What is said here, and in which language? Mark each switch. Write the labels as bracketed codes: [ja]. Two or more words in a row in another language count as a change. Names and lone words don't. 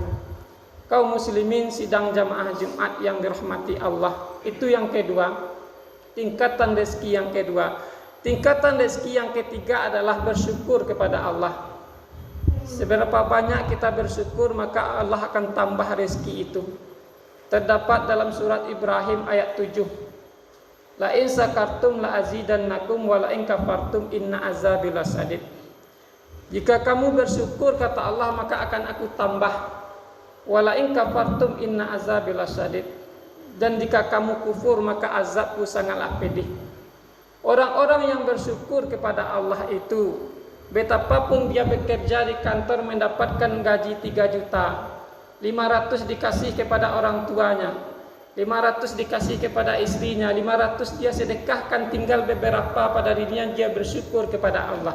[id] Kaum muslimin sidang jamaah Jumat yang dirahmati Allah, itu yang kedua, tingkatan rezeki yang kedua. Tingkatan rezeki yang ketiga adalah bersyukur kepada Allah. Seberapa banyak kita bersyukur, maka Allah akan tambah rezeki itu. Terdapat dalam surat Ibrahim ayat 7. [ar] لئن شكرتم لأزيدنكم ولئن كفرتم إن عذابي لشديد. [id] Jika kamu bersyukur, kata Allah, maka akan aku tambah. [ar] ولئن كفرتم إن عذابي لشديد. [id] Dan jika kamu kufur, maka azabku sangatlah pedih. Orang-orang yang bersyukur kepada Allah itu, betapapun dia bekerja di kantor mendapatkan gaji 3 juta, 500 dikasih kepada orang tuanya, 500 dikasih kepada istrinya, 500 dia sedekahkan, tinggal beberapa pada dirinya, dia bersyukur kepada Allah.